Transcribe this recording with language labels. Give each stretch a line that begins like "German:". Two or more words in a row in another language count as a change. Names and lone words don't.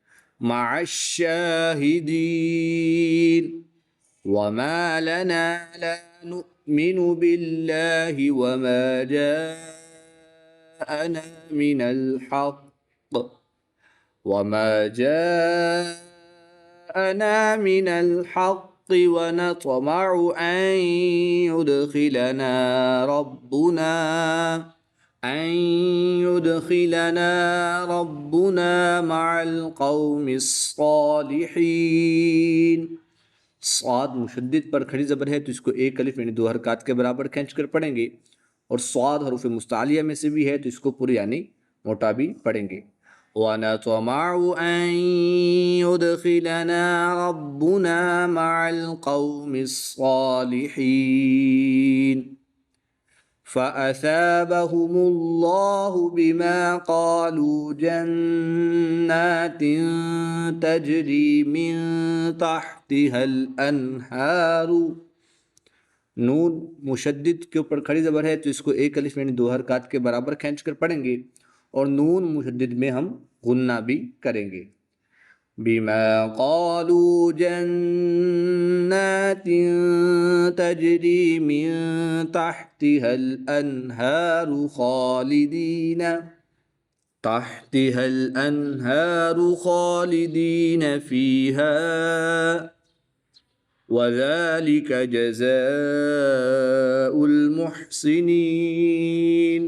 Arabic: مع الشاهدين. وما لنا لا نؤمن بالله وما جاءنا من الحق وما جاءنا من الحق ونطمع أن يدخلنا ربنا مع القوم الصالحين.
Hindi: स्वाद मुशद्दिद पर खड़ी ज़बर है तो इसको एक अलिफ यानी 2 हरकत के बराबर खींच कर पढ़ेंगे, और स्वाद हरूफ मुस्तालिया में से भी है तो इसको पूरी यानी मोटा भी पढ़ेंगे।
Arabic: ونطمع أن يدخلنا ربنا مع القوم الصالحين. فأثابهم الله بما قالوا جنات تجري من تحتها الأنهار.
Hindi: नून मुशद्दिद के ऊपर खड़ी ज़बर है तो इसको एक अलिफ यानी 2 हरकत के बराबर खींच कर पढ़ेंगे, और नून मुशद्दिद में हम गुन्ना भी करेंगे।
Arabic: بما قالوا جنات تجري من تحتها الأنهار خالدين فيها وذلك جزاء المحسنين.